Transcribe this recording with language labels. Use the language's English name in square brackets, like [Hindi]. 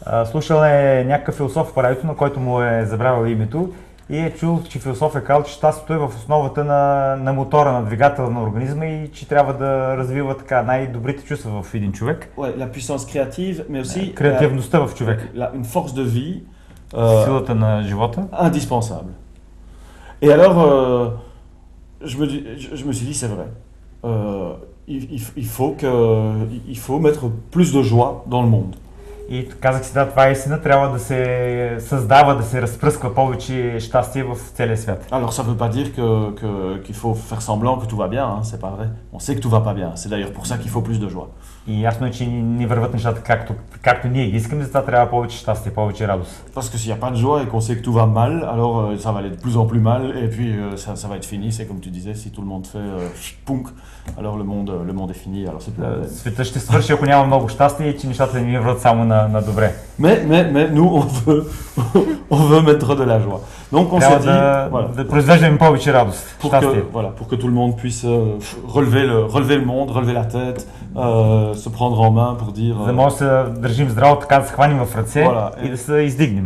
[Bulgarian] Слушал е някакъв философ по радиото, на който му е забравил името, и е чул, че философ е казал, че щастието е в основата на мотора, на двигателя на организма и че трябва да развива така най-добрите чувства в един човек. [French] Ouais, la puissance créative, mais aussi [Bulgarian] креативността в човек. [French] Une force de vie. [Bulgarian] Силата на живота. [French] Indispensable. Et alors, je me suis dit, c'est vrai. Il faut mettre plus de joie dans le monde. [Bulgarian] И казах си, да, това е истина, трябва да се създава, да се разпръсква повече щастие в целия свят. [French] Alors ça veut pas dire qu'il faut faire semblant que tout va bien, hein, c'est pas vrai. On sait que tout va pas bien, c'est d'ailleurs pour ça qu'il faut plus de joie. [Bulgarian] И ясно е, че не върват нещата както ние ги искаме, затова трябва повече щастие, повече радост. [French] Parce que s'il n'y a pas de joie et qu'on sait que tout va mal, alors ça va aller de plus en plus mal et puis ça va être fini. C'est comme tu disais, si tout le monde fait punk, alors le monde est fini. Alors c'est plus... [Bulgarian] Света ще свърши, ако няма много щастие и че нещата не върват само на добре. [French] Mais nous on veut mettre de la joie. Donc on s'est dit [Bulgarian] да произвеждаме повече радост, щастие. [French] Pour que tout le monde puisse relever le monde, relever la tête, se prendre en main pour dire... [Bulgarian] За да може да се държим здраво, така да се хванем в ръце и да се издигнем.